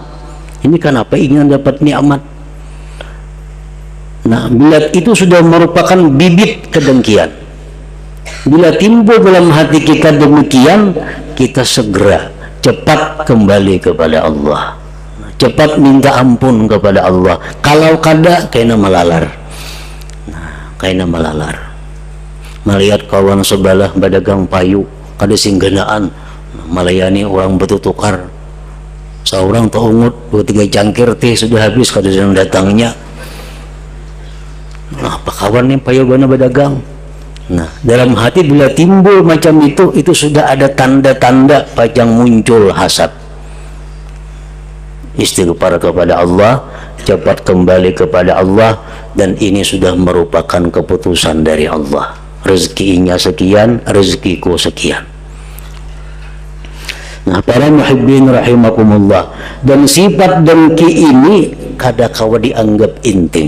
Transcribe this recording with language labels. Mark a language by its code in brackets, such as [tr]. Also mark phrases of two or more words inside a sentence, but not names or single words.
[id] Ini kan apa ingin dapat nikmat? Nah, bila itu sudah merupakan bibit kedengkian. Bila timbul dalam hati kita demikian, kita segera cepat kembali kepada Allah, cepat minta ampun kepada Allah. [bjn] Kalau kada, kena melalar. Nah, kena melalar. Melihat kawan sebelah berdagang payu, kada singgenaan, melayani orang bertukar. Seorang taungut 2-3 cangkir teh sudah habis, kada sedang datangnya. Nah, apa kawan nih payu bana berdagang? [id] Nah, dalam hati bila timbul macam itu sudah ada tanda-tanda pajang muncul hasad. Istighfar kepada Allah, cepat kembali kepada Allah, dan ini sudah merupakan keputusan dari Allah. Rezekinya sekian, rezekiku sekian. Nah, para muhibbin rahimakumullah, dan sifat dengki ini kadang-kala dianggap inting.